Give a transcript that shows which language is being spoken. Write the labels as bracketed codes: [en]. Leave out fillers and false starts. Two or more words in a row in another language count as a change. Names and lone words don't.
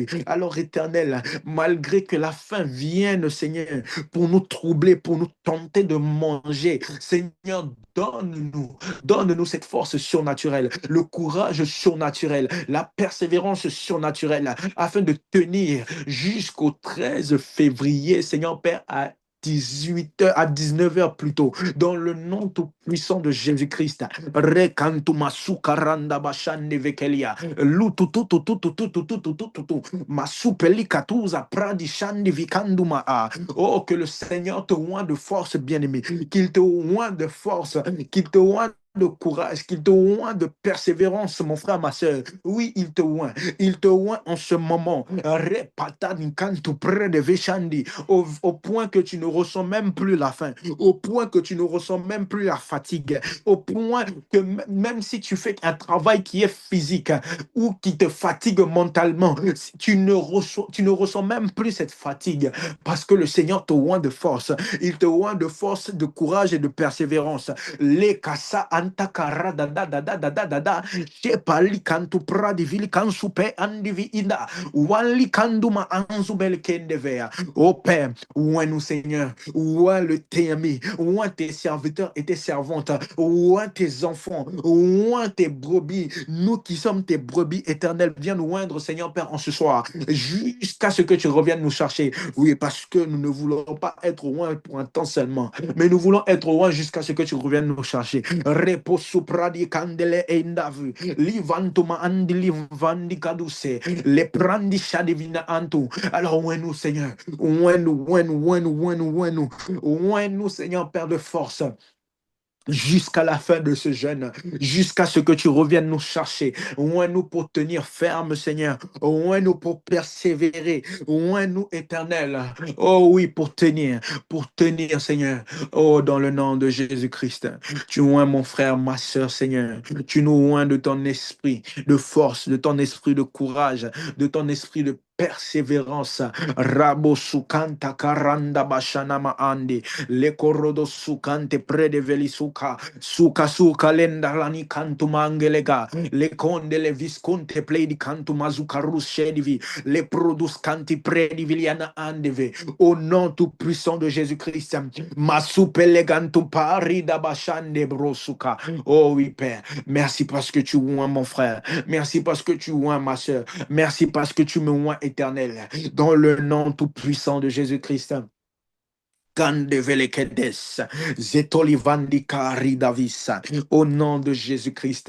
[fr] Alors, Éternel, malgré que la faim vienne, Seigneur, pour nous troubler, pour nous tenter de manger, Seigneur, donne-nous cette force surnaturelle, le courage surnaturel, la persévérance surnaturelle, afin de tenir jusqu'au 13 février, Seigneur Père, à 18h, à 19h plutôt, dans le nom tout puissant de Jésus-Christ. Rekantuma sukaranda bashande vekelia. Lututututututututututututu. Masupeli katuza pradi shandi vikanduma. Oh, que le Seigneur te oint de force, bien-aimé, qu'il te oint de force, qu'il te oint de courage, qu'il te oint de persévérance, mon frère, ma soeur. Oui, il te oint. Il te oint en ce moment. Repatanikantu près de Veshandi, au point que tu ne ressens même plus la faim, au point que tu ne ressens même plus la fatigue, au point que même si tu fais un travail qui est physique ou qui te fatigue mentalement, tu ne ressens même plus cette fatigue parce que le Seigneur te oint de force. Il te oint de force, de courage et de persévérance. Les kasa kanta kara da da da da da da da da. Shepali kantu pradi vili kansu pe andivi ida. Wali kanduma anzu bel kendevea. Oh Père, ouin nous Seigneur, ouin le témi, ouin tes serviteurs et tes servantes, ouin tes enfants, ouin tes brebis, nous qui sommes tes brebis éternelles, viens nous oindre Seigneur Père en ce soir, jusqu'à ce que tu reviennes nous chercher. Oui, parce que nous ne voulons pas être loin pour un temps seulement, mais nous voulons être loin jusqu'à ce que tu reviennes nous chercher. Repos supradi candele e indavu, livantuma andi livandi kaduse, le prandi shadivina antu. Alors, oins nous, Seigneur, oins nous, Seigneur, Père de force jusqu'à la fin de ce jeûne, jusqu'à ce que tu reviennes nous chercher. Oins-nous pour tenir ferme, Seigneur. Oins-nous pour persévérer. Oins-nous, Éternel. Oh oui, pour tenir, Seigneur. Oh, dans le nom de Jésus-Christ. Tu oins mon frère, ma soeur, Seigneur. Tu nous oins de ton esprit de force, de ton esprit de courage, de ton esprit de persévérance. Rabo sukanta karanda bashanama ande. Le korodo sukante prede veli suka lenda lani kantu mangelega le conde le visconte play di cantu mazuka rushedivi le produce canti predi viliana andeve au nom tout puissant de Jésus-Christ masupe legantu pari da bashande brosuka. Oh oui Père, merci parce que tu oins mon frère, merci parce que tu oins ma soeur, merci parce que tu me oins éternel dans le nom tout puissant de Jésus-Christ. Gandevelekedes, Zetolivandika Ridavisa, au nom de Jésus-Christ.